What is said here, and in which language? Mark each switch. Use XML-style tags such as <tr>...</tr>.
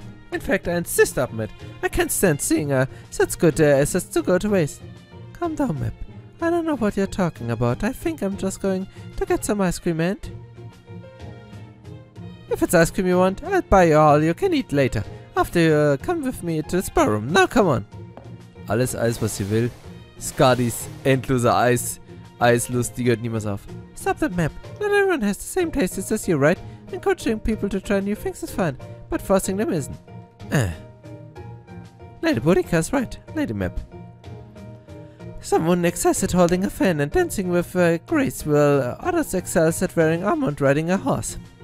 <en>In fact, I insist upon it. I can't stand seeing such good assets to go to waste. Calm down, Mip. I don't know what you're talking about. I think I'm just going to get some ice cream and... If it's ice cream you want, I'll buy you all you can eat later. After you come with me to the spa room. Now come on.</en> <de>Alles Eis, was sie will. Skadis endloser Eislust, die hört niemals auf.</de> <en>Stop that, Map. Not everyone has the same tastes as you, right? Encouraging people to try new things is fine, but forcing them isn't. Lady Boudica's right, Lady Map. Someone excels at holding a fan and dancing with grace, while others excel at wearing armor and riding a horse.</en>